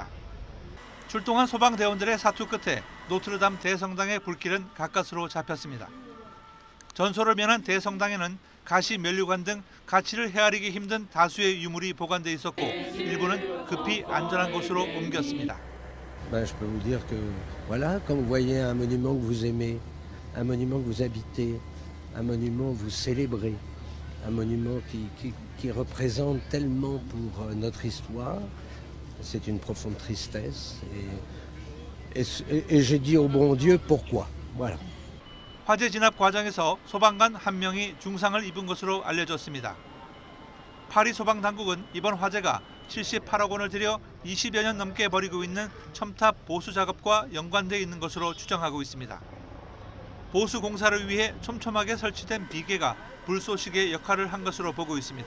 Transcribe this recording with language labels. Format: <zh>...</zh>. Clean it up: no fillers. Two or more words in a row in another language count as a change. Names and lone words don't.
<ko>출동한 소방대원들의 사투 끝에 노트르담 대성당의 불길은 가까스로 잡혔습니다. 전소를 면한 대성당에는 가시 면류관 등 가치를 헤아리기 힘든 다수의 유물이 보관돼 있었고 일부는 급히 안전한 곳으로 옮겼습니다.</ko> <fr>Je peux vous dire que voilà, quand vous voyez un monument que vous aimez, un monument que vous habitez, un monument que vous célébrez, un monument qui représente tellement pour notre histoire, c'est une profonde tristesse et je dis au bon Dieu pourquoi. Voilà.</fr> <ko>화재 진압 과정에서 소방관 1명이 중상을 입은 것으로 알려졌습니다. 파리 소방당국은 이번 화재가 78억 원을 들여 20여 년 넘게 벌이고 있는 첨탑 보수 작업과 연관돼 있는 것으로 추정하고 있습니다. 보수 공사를 위해 촘촘하게 설치된 비계가 불쏘시개 역할을 한 것으로 보고 있습니다.</ko>